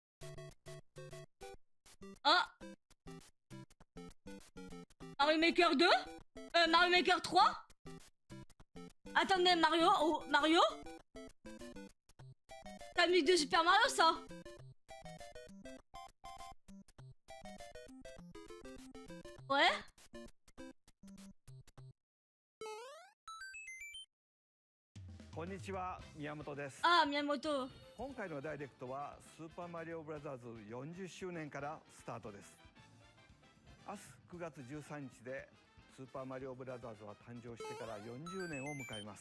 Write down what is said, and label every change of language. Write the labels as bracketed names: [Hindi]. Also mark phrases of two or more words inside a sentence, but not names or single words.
[French] Ah, Mario Maker 2, Mario Maker 3. Attendez, Mario, oh, Mario. T'as mis de Super Mario, ça? Ouais. [Japanese] Konnichiwa, Miyamoto です。 [French] Ah, Miyamoto. [Japanese] 今回のダイレクトはスーパーマリオブラザーズ40周年からスタートです。明日9月13日でスーパーマリオブラザーズは誕生してから40年を迎えます。